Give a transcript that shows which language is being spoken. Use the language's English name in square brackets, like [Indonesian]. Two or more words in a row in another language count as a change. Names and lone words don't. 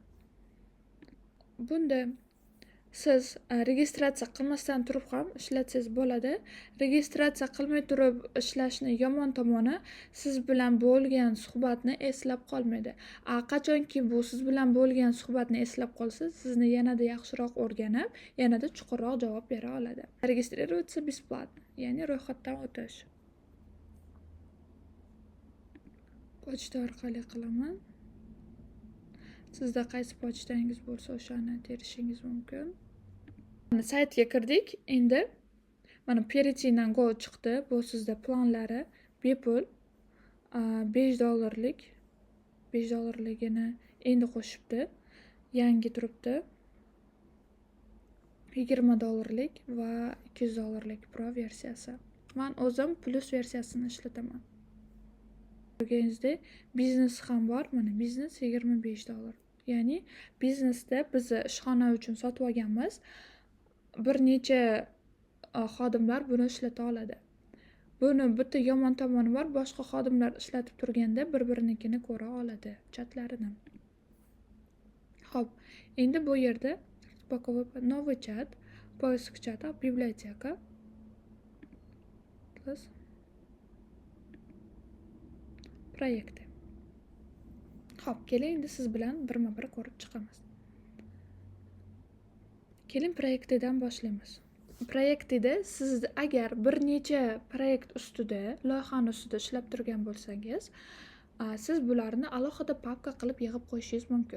[Uzbek] Bunda siz registratsiya qilmasdan turib ham ishlatsangiz bo'ladi. Registratsiya qilmay turib ishlashni yomon tomoni, siz bilan bo'lgan suhbatni eslab qolmaydi. Qachonki bu siz bilan bo'lgan suhbatni eslab qolsa, sizni yanada yaxshiroq o'rganib, yanada chuqurroq javob bera oladi. [Russian] Registrироваться бесплатно, [Uzbek] ya'ni ro'yxatdan o'tish. Pochta orqali qilaman. Sizda qaysi pochtangiz bo'lsa, o'shani terishingiz mumkin. Saytga kirdik. Endi mana [Russian] перейти на Go [Uzbek] chiqdi. Bu sizda planlari bepul $5 $5ligini endi qo'shibdi. Yangi turibdi. $20 va $200 Pro versiyasi. Men o'zim plus versiyasini ishlataman. Ko'rganingizdek, biznes ham bor. Mana biznes $25. Ya'ni biznesda biz ishxona uchun sotib olganmiz. Bir necha xodimlar buni ishlata oladi. Buni bitta yomon tomoni bor. Boshqa xodimlar ishlatib turganda bir-birinikini ko'ra oladi, chatlarini. Xo'p, endi bu yerda [Russian] новый chat, поиск чата, библиотека. [Uzbek] Proyekti. Xo'p, keling endi siz bilan birma-bir ko'rib chiqamiz. Keling proyektidan boshlaymiz. Proyektida siz agar bir necha proyekt ustida, loyihani ustida ishlab turgan bo'lsangiz, siz bularni alohida papka qilib yig'ib qo'yishingiz mumkin.